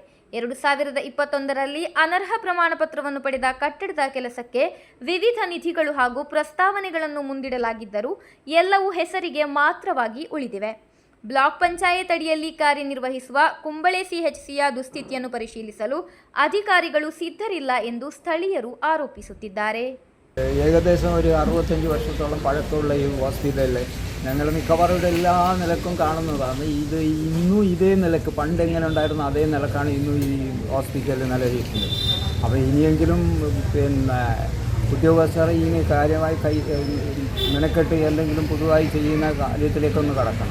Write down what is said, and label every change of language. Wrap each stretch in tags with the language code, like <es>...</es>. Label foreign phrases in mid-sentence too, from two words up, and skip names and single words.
<kn>2021ರಲ್ಲಿ ಅನರ್ಹ ಪ್ರಮಾಣ ಪತ್ರವನ್ನು ಪಡೆದ ಕಟ್ಟಡದ ಕೆಲಸಕ್ಕೆ ವಿವಿಧ ನಿಧಿಗಳು ಹಾಗೂ ಪ್ರಸ್ತಾವನೆಗಳನ್ನು ಮುಂದಿಡಲಾಗಿದ್ದರೂ ಎಲ್ಲವೂ ಹೆಸರಿಗೆ ಮಾತ್ರವಾಗಿ ಉಳಿದಿವೆ. ಬ್ಲಾಕ್ ಪಂಚಾಯತ್ ಅಡಿಯಲ್ಲಿ ಕಾರ್ಯನಿರ್ವಹಿಸುವ ಕುಂಬಳೆ ಸಿಎಚ್ಸಿಯ ದುಸ್ಥಿತಿಯನ್ನು ಪರಿಶೀಲಿಸಲು ಅಧಿಕಾರಿಗಳು ಸಿದ್ಧರಿಲ್ಲ ಎಂದು ಸ್ಥಳೀಯರು ಆರೋಪಿಸುತ್ತಿದ್ದಾರೆ.</kn> <ml>ഏകദേശം ഒരു 65 വർഷത്തോളം പഴക്കമുള്ള ഈ ഹോസ്പിറ്റലിൽ ഞങ്ങൾ മിക്കവാറും ഇവിടെ എല്ലാ നിലക്കും കാണുന്നതാണ്. ഇത് ഇന്നും ഇതേ നിലക്ക് പണ്ട് എങ്ങനെ ഉണ്ടായിരുന്നു അതേ നിലക്കാണ് ഇന്നും ഈ ഹോസ്പിറ്റലിൽ നിലനിൽക്കുന്നത്. അപ്പോൾ ഇനിയെങ്കിലും പിന്നെ ഉദ്യോഗസ്ഥർ ഇനി കാര്യമായി മെനക്കെട്ട് എന്തെങ്കിലും പുതുതായി ചെയ്യുന്ന കാര്യത്തിലേക്കൊന്ന് കടക്കണം.</ml>